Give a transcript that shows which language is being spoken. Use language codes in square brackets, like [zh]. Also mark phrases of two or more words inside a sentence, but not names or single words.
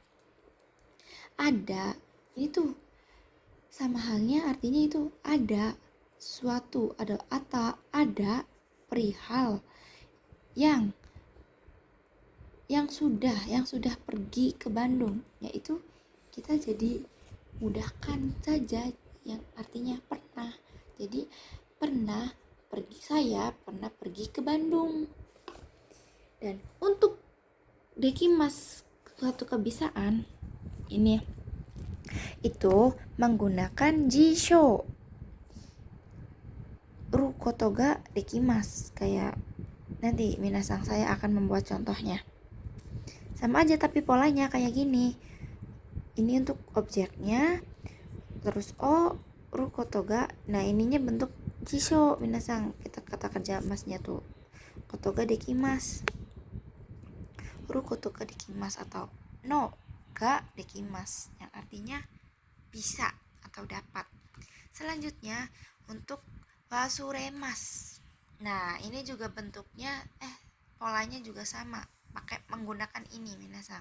[id] Ada, ini tuh sama halnya artinya itu ada suatu, ada perihal yang yang sudah pergi ke Bandung, yaitu kita jadi mudahkan saja yang artinya pernah. Jadi saya pernah pergi ke Bandung. Dan untuk dekimas suatu kebiasaan ini itu menggunakan [ja] 辞書ることができます. [id] Kayak nanti minasang saya akan membuat contohnya. Sama aja tapi polanya kayak gini. Ini untuk objeknya, terus [ja] ることが. [id] Nah, ininya bentuk [ja] 辞書皆さん. [id] Kita kata kerja masnya tuh [ja] ことができます. ることができます [id] atau [ja] のができます [id] yang artinya bisa atau dapat. Selanjutnya untuk wasuremas. Nah, ini juga bentuknya polanya juga sama, pakai menggunakan ini minasang.